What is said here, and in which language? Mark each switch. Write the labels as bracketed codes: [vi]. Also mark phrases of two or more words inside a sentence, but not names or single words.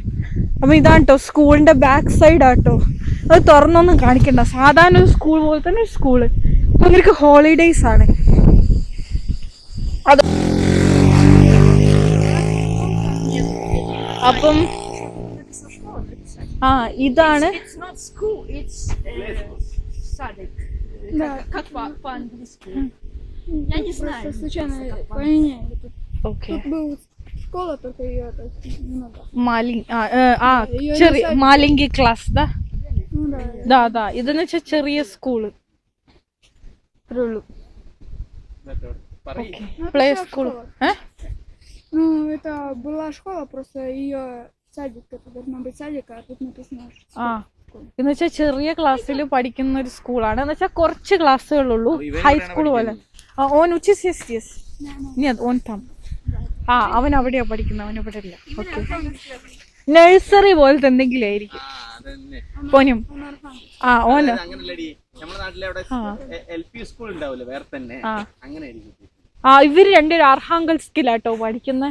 [ml] അപ്പം ഇതാണ് കേട്ടോ സ്കൂളിൻ്റെ ബാക്ക് സൈഡാട്ടോ. അത് തുറന്നൊന്നും കാണിക്കണ്ട, സാധാരണ ഒരു സ്കൂൾ പോലെ തന്നെ ഒരു സ്കൂള്. അപ്പം ഇവർക്ക് ഹോളിഡേയ്സ് ആണ്. അത് അപ്പം ഇതാണ് [ru] Я не знаю. Просто случайно поменяли тут. Окей. Тут была школа, только ее немного. [ml] ചെറിയ മാലിംഗി ക്ലാസ്, [ru] да? Ну да. Да. [ml] ഇതെന്ന് വെച്ചാൽ ചെറിയ സ്കൂള് ഇത്രേ ഉള്ളൂ. [en] Play school. [ru] Ну, это была школа, просто ее садик, это должно быть садик, а тут написано [ml] എന്ന് വെച്ചാൽ ചെറിയ ക്ലാസ്സിൽ പഠിക്കുന്ന ഒരു സ്കൂളാണ്. എന്ന് വെച്ചാൽ കുറച്ച് ക്ലാസ്സുകളുള്ളൂ, ഹൈസ്കൂൾ പോലെ. [ru] он он там [ml] അവൻ അവിടെയാ പഠിക്കുന്നത്, അവൻ ഇവിടെ ഇല്ല. ഓക്കെ, നഴ്സറി പോലത്തെ എന്തെങ്കിലും ആയിരിക്കും. പോനും ഓന് ഇവര് രണ്ടുപേരും അർഹാങ്കൽസ്കിലാട്ടോ പഠിക്കുന്നത്.